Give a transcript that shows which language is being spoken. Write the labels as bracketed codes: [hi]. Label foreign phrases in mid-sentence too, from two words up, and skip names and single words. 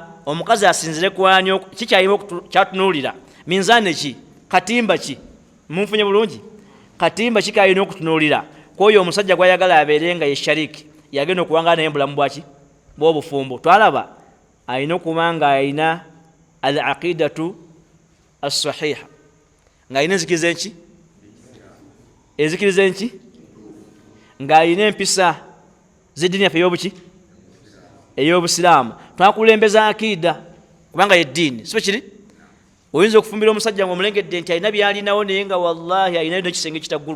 [lg] Omukazi asinzire kwani? Kikyalina kyatunuulira minzaani ki? Katimba ki? Munfunye bulungi? Katimba ki kalina okutunuulira kwoyo omusajja gwayagala abeere nga ye shariki, yagenda okuwangala naye bulamu bwaki? Bw'obufumbo. Twalaba alina okuba nga alina [ar] العقيدة الصحيحة, [lg] nga alina enzikiriza enki? Enzikiriza enki? Nga alina empisa z'eddiini yaffe ey'obuki? Ey'obusiraamu. Twakulembeza akida kubanga y'eddiini, sibe kiri? Oyinza okufumbira omusajja ng'omulengedde nti alina byalinawo naye nga wallahi alinayo n'ekisenge kitaggulwa.